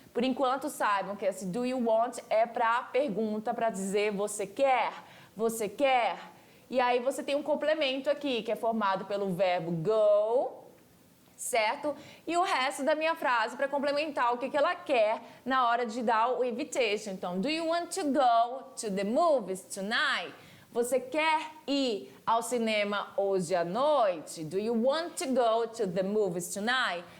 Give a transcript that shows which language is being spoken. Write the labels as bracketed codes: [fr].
[pt] Por enquanto, saibam que esse [en] do you want [pt] é para pergunta, para dizer você quer, você quer. E aí você tem um complemento aqui, que é formado pelo verbo go, certo? E o resto da minha frase para complementar o que ela quer na hora de dar o invitation. [en] Então, do you want to go to the movies tonight? [pt] Você quer ir ao cinema hoje à noite? [en] Do you want to go to the movies tonight?